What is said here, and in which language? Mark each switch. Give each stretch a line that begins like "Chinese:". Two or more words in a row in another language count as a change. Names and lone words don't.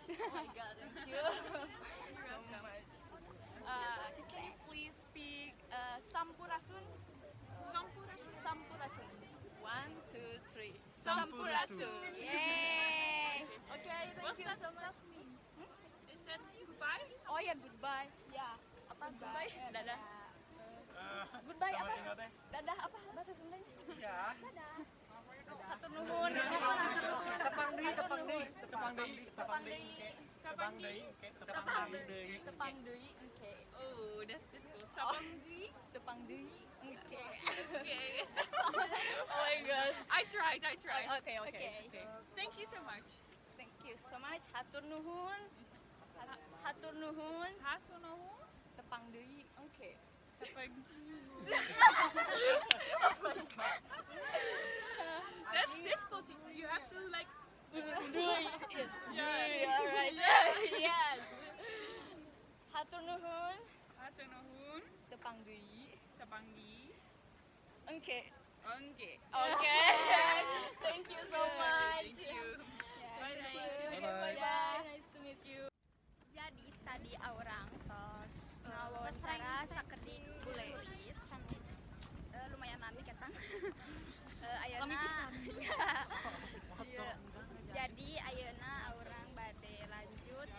English: Oh my God, thank you so much. Can you please speak Sampurasun?
Sundanese: Sampurasun. Sampurasun. 1, 2, 3. Sampurasun.
English: Yay! Okay, thank What's you that so much. mean? Is that goodbye?
Indonesian: Oh ya, goodbye. Ya, apa goodbye? Dadah. Goodbye apa? Dadah apa bahasa Sundanya? Iya. Dadah.
Sundanese: Hatur nuhun. Tepang deui, tepang deui. Tepang deui. Tapang Tepang deui. Oke.
English: Oh, that's difficult.
Sundanese: Tapang di. Tepang deui. Oke.
English: Okay. Oh my God. I tried. Okay. Thank you so much. Thank you so much.
Sundanese: Hatur nuhun. Hatur nuhun. Hatonoho. Tepang deui. Oke.
English: Tapang That's difficult. You have to like. Yes. Yeah. Alright. Yes.
Sundanese: Hatur nuhun. Hatonohun. Tepang deui. Tapang di. Oke.
English: Okay. Okay. Thank you so much. Thank you. Bye. Bye-bye. Bye. Nice to meet you.
Sundanese: Jadi tadi orang tos ngawawancara sakedik tulis lumayan lami ketang. Ayeuna Lami pisan. Iya. Jadi ayeuna orang bade lanjut